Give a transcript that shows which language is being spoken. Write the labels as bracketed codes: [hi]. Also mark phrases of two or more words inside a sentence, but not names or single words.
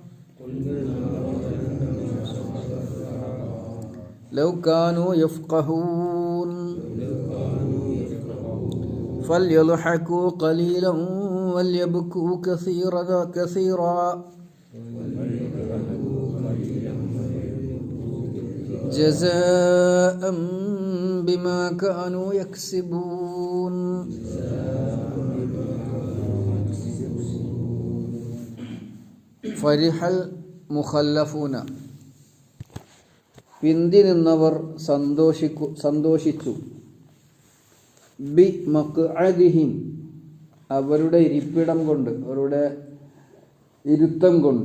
[ar] لو كانوا يفقهون فليضحكوا قليلا وليبكوا كثيرا جزاء بما كانوا يكسبون. فرح المخلفون, [ml] പിന്തി നിന്നവർ സന്തോഷിച്ചു. [ar] بمقعدهم, [ml] അവരുടെ ഇരിപ്പിടം കൊണ്ട്, അവരുടെ ഇരുത്തം കൊണ്ട്.